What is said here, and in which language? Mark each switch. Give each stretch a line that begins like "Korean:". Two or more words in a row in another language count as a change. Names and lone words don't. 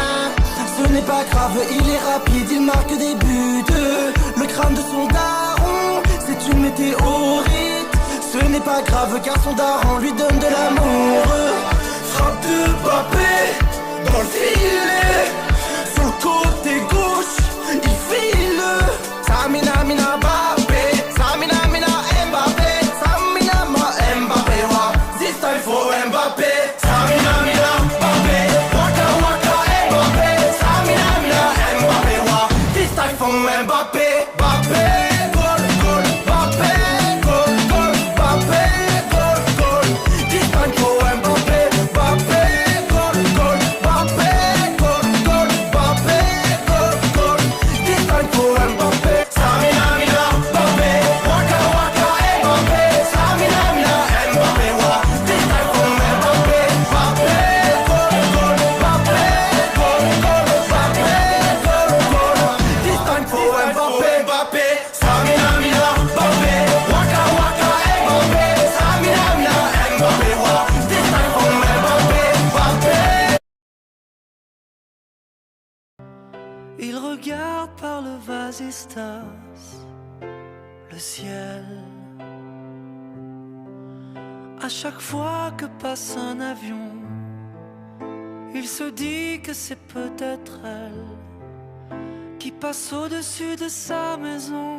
French: Ce n'est pas grave, il est rapide, il marque des buts. Le crâne de son daron, c'est une météorite. Ce n'est pas grave car son daron lui donne de l'amour. Frappe de Mbappé dans le filet. Sur le côté gauche, il file. Samina mina Mbappé, Samina mina Mbappé, Samina ma Mbappé.
English: This time for Mbappé. Mbappé, Mbappé, goal, goal, Mbappé, goal, goal, Mbappé, goal, goal. This time for Mbappé, Mbappé, goal, goal, Mbappé, goal, goal, Mbappé, goal, goal. This time for Mbappé. Samina mina Mbappé, waka waka Mbappé, Samina mina Mbappé. This time for Mbappé, Mbappé, goal, goal, Mbappé, goal, goal, Mbappé, goal, goal. This time for Mbappé, Mbappé, Samina mina Mbappé, waka waka Mbappé, Samina mina Mbappé. This time for Mbappé, Mbappé.
French: Il regarde par le vasistas le ciel. À chaque fois que passe un avion, il se dit que c'est peut-être elle qui passe au-dessus de sa maison.